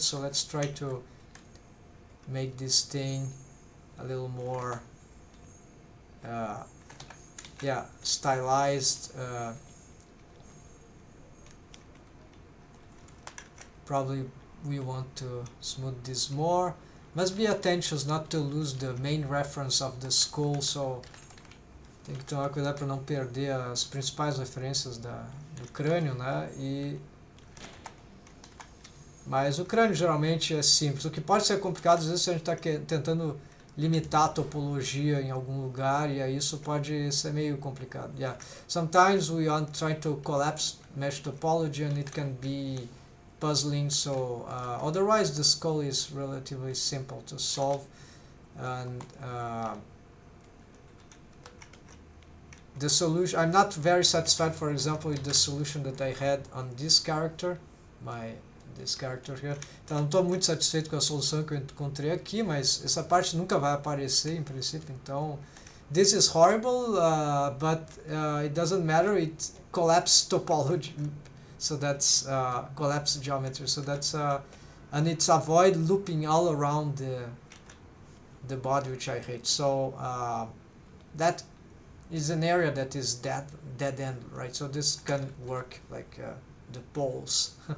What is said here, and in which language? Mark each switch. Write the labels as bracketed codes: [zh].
[en] So let's try to make this thing a little more yeah, stylized. Probably we want to smooth this more. Must be attention not to lose the main reference of the skull, so [pt] tem que tomar cuidado para não perder as principais referências do crânio, né? Mas o crânio geralmente é simples. O que pode ser complicado às vezes se a gente está tentando limitar a topologia em algum lugar, e aí isso pode ser meio complicado. [en] Yeah. Sometimes we are trying to collapse mesh topology and it can be puzzling, so otherwise the skull is relatively simple to solve, and the solution, I'm not very satisfied, for example, with the solution that I had on this character, this character here. [pt] Então não estou muito satisfeito com a solução que eu encontrei aqui, mas essa parte nunca vai aparecer em princípio, então [en] this is horrible, but it doesn't matter, it collapses topology, so that's collapse geometry, so that's and it's avoid looping all around the body, which I hate. So that is an area that is dead end, right? So this can work like the poles.